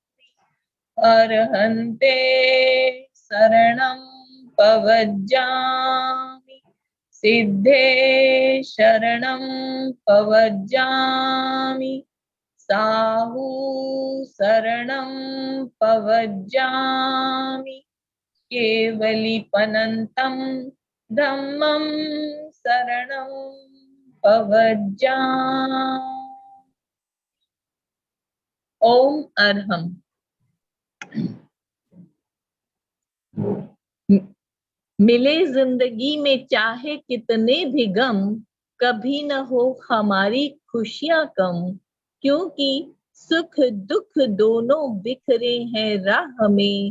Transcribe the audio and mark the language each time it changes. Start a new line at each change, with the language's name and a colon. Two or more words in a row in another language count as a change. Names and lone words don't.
Prakrit languages: अरहन्ते शरणं प्रव्रजामि सिद्धे शरणं प्रव्रजामि साहु शरणं प्रव्रजामि केवलीपनन्तं धम्मं शरणं प्रव्रजामि। ओम अरहम।
Hindi: मिले जिंदगी में चाहे कितने भी गम, कभी न हो हमारी खुशियां कम, क्योंकि सुख दुख दोनों बिखरे हैं राह में।